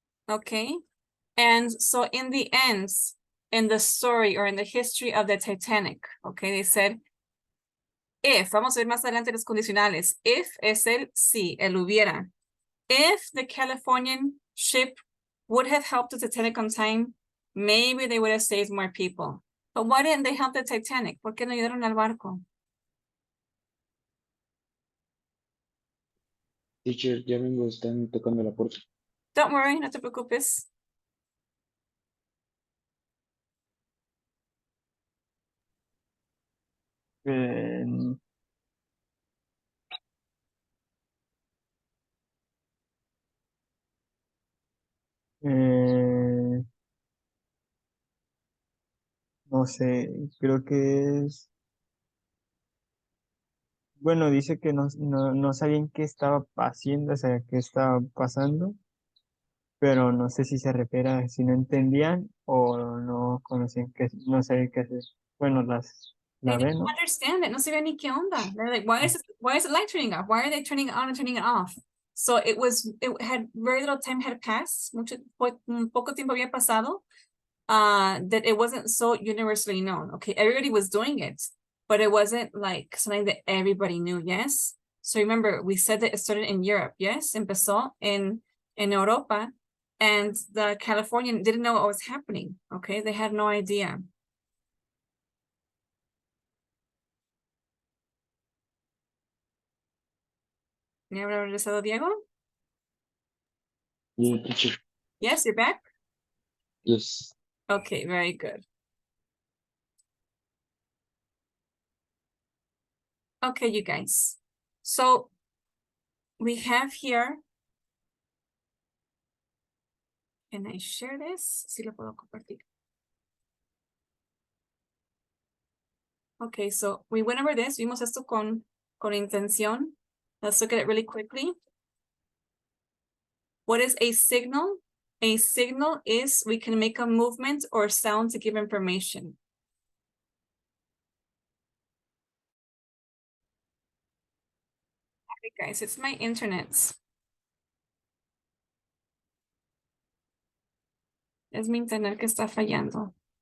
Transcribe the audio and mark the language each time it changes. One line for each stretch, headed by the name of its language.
English: Okay. And so in the ends, in the story or in the history of the Titanic, okay, they said, if,
Spanish: vamos a ver más adelante los condicionales, if es el sí, el hubiera.
English: If the Californian ship would have helped the Titanic on time, maybe they would have saved more people. But why didn't they help the Titanic?
Spanish: ¿Por qué no ayudaron al barco? Teacher, ya vengo, están tocando la puerta.
English: Don't worry,
Spanish: no te preocupes. Eh, eh, no sé, creo que es, bueno, dice que no sabían qué estaba haciendo, o sea, qué estaba pasando, pero no sé si se refiere a si no entendían o no conocían no sabían qué hacer. Bueno,
English: They
Spanish: la B,
English: didn't
Spanish: ¿no?
English: understand it.
Spanish: No sabían ni qué onda.
English: They're like, why is the light turning off? Why are they turning it on and turning it off? So it had very little time had passed.
Spanish: Poco tiempo había pasado.
English: That it wasn't so universally known. Okay, everybody was doing it, but it wasn't like something that everybody knew. Yes. So remember, we said that it started in Europe. Yes,
Spanish: empezó en Europa,
English: and the Californian didn't know what was happening. Okay, they had no idea.
Spanish: ¿Ya habrá regresado Diego?
English: Yeah, teacher. Yes, you're back. Yes. Okay, very good. Okay, you guys. So we have here. Can I share this?
Spanish: Si lo puedo compartir.
English: Okay, so we went over this.
Spanish: Vimos esto con intención.
English: Let's look at it really quickly. What is a signal? A signal is we can make a movement or sound to give information. Okay, guys, it's my internet.
Spanish: Es mi internet que está fallando.